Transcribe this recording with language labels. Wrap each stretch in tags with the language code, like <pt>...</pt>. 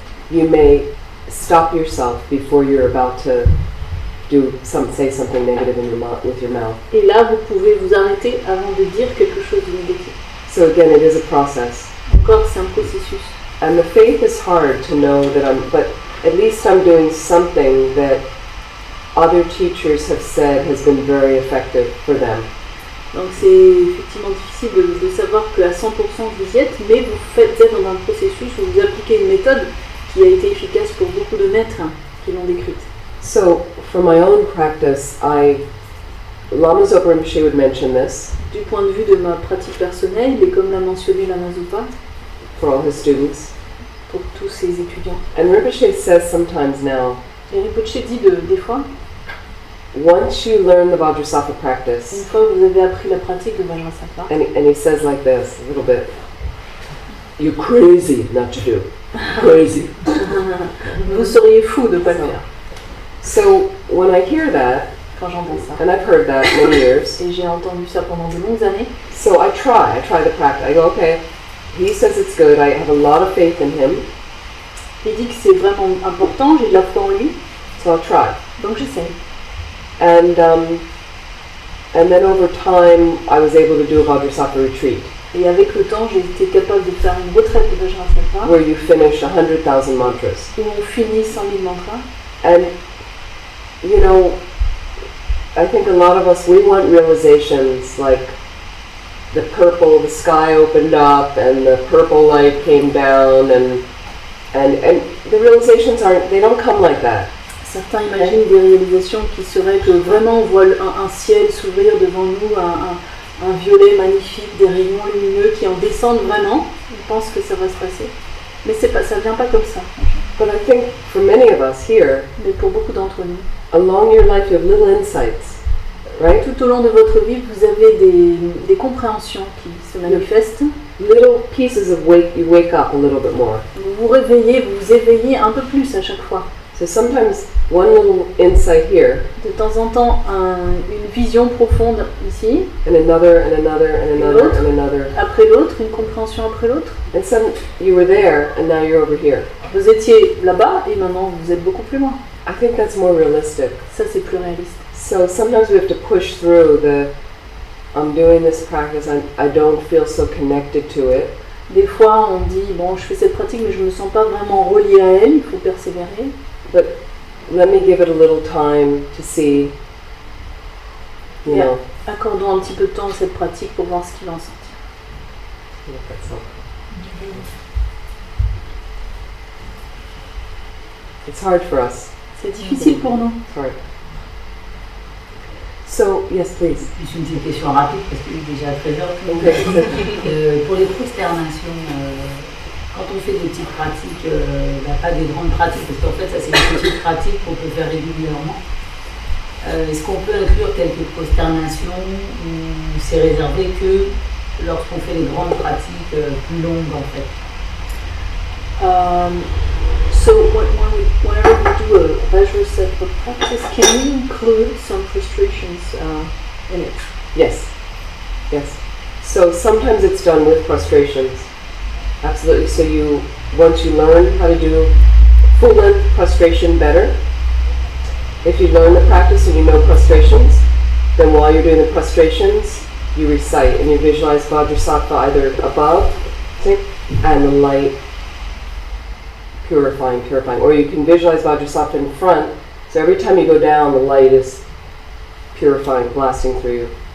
<en>You may stop yourself before you're about to say something negative with your mouth.</en> <fr>Et là, vous pouvez vous arrêter avant de dire quelque chose de négatif.</fr> <en>So again, it is a process.</en> <fr>Encore, c'est un processus.</fr> <en>And the faith is hard to know but at least I'm doing something that other teachers have said has been very effective for them.</en> <fr>Donc c'est effectivement difficile de savoir qu'à 100% vous y êtes, mais vous êtes dans un processus où vous appliquez une méthode qui a été efficace pour beaucoup de maîtres qui l'ont décrite.</fr> <en>So for my own practice, Lama Rinpoche would mention this</en> <fr>Du point de vue de ma pratique personnelle, et comme l'a mentionné Lama Zopa,</fr> <en>for all his students.</en> <fr>pour tous ses étudiants.</fr> <en>And Rinpoche says sometimes now,</en> <fr>Et Rinpoche dit des fois,</fr> <en>once you learn the Vajrassatva</en> <fr>une</fr> <en>practice,</en> <fr>fois que vous avez appris la pratique de Vajrassatva,</fr> <en>and he says like this, a little bit, you're crazy not to do. Crazy.</en> <fr>vous seriez fou de ne pas le faire.</fr> <en>So when I hear that,</en> <fr>Quand j'entends ça.</fr> <en>and I've heard that many years,</en> <fr>Et j'ai entendu ça pendant de longues années.</fr> <en>so I try the practice. I go, okay, he says it's good, I have a lot of faith in him,</en> <fr>Il dit que c'est vraiment important, j'ai de la foi en lui,</fr> <en>so I'll try.</en> <fr>donc j'essaie.</fr> <en>And then over time, I was able to do a Vajrassatva retreat,</en> <fr>Et avec le temps, j'ai été capable de faire une retraite de Vajrassatva,</fr> <en>where you finish 100,000 mantras.</en> <fr>où on finit 100 000 mantras.</fr> <en>And, you know, I think a lot of us, we want realizations like the sky opened up and the purple light came down and the realizations they don't come like that.</en> <fr>Certains imaginent des réalisations qui seraient que vraiment on voit un ciel s'ouvrir devant nous, un violet magnifique, des rayons lumineux qui en descendent vraiment. On pense que ça va se passer. Mais ça ne vient pas comme ça.</fr> <en>But I think for many of us here,</en> <fr>Mais pour beaucoup d'entre nous,</fr> <en>along your life you have little insights, right?</en> <fr>tout au long de votre vie, vous avez des compréhensions qui se manifestent.</fr> <en>Little pieces of you wake up a little bit more.</en> <fr>Vous vous réveillez, vous vous éveillez un peu plus à chaque fois.</fr> <en>So sometimes one little insight here,</en> <fr>De temps en temps, une vision profonde ici,</fr> <en>and another, and another, and another, and another.</en> <fr>après l'autre, une compréhension après l'autre.</fr> <en>And you were there, and now you're over here.</en> <fr>Vous étiez là-bas et maintenant vous êtes beaucoup plus loin.</fr> <en>I think that's more realistic.</en> <fr>Ça, c'est plus réaliste.</fr> <en>So sometimes we have to push through I'm doing this practice, I don't feel so connected to it.</en> <fr>Des fois, on dit, bon, je fais cette pratique, mais je ne me sens pas vraiment relié à elle, il faut persévérer.</fr> <en>But let me give it a little time to see, you know.</en> <fr>Accordons un petit peu de temps à cette pratique pour voir ce qui va en sortir.</fr> <en>Yeah, that's so. It's hard for us.</en> <fr>C'est difficile pour nous.</fr> <en>It's hard. So, yes, please.</en> <fr>Juste une petite question rapide parce qu'il est déjà 13h.</fr> <en>Okay.</en> <fr>Pour les prosternations, quand on fait des petites pratiques, pas des grandes pratiques, parce qu'en fait ça c'est des petites pratiques qu'on peut faire régulièrement. Est-ce qu'on peut inclure quelques prosternations ou c'est réservé que lorsqu'on fait les grandes pratiques plus longues en fait?</fr> <en>So whenever we do a Vajrassatva practice, can we include some frustrations in it? Yes. Yes. So sometimes it's done with frustrations. Absolutely. So once you learn how to do full-length prostration better, if you learn the practice and you know prostrations, then while you're doing the prostrations, you recite and you visualize Vajrassatva either above, and the light purifying, or you can visualize Vajrassatva in front, so every time you go down, the light is purifying, blasting through you.</en>